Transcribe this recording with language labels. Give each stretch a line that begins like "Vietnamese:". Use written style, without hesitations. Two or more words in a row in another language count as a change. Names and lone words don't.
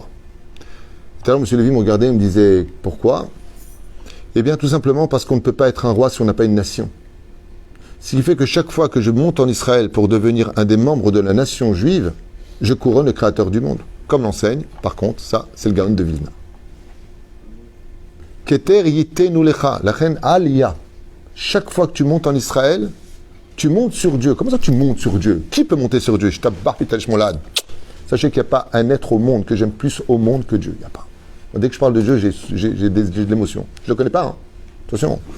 French: Tout à l'heure, M. Lévy me regardait et me disait, pourquoi? Eh bien, tout simplement parce qu'on ne peut pas être un roi si on n'a pas une nation. Ce qui fait que chaque fois que je monte en Israël pour devenir un des membres de la nation juive, je couronne le Créateur du monde. Comme l'enseigne, par contre, ça, c'est le Gaon de Vilna.
Hebrew: כתר יתנו לך,
French: la reine Aliyah. Chaque fois que tu montes en Israël, tu montes sur Dieu. Comment ça tu montes sur Dieu? Qui peut monter sur Dieu? Je t'abbarre, sachez qu'il n'y a pas un être au monde que j'aime plus au monde que Dieu. Il n'y a pas. Dès que je parle de Dieu, j'ai de l'émotion. Je ne le connais pas, hein. Attention.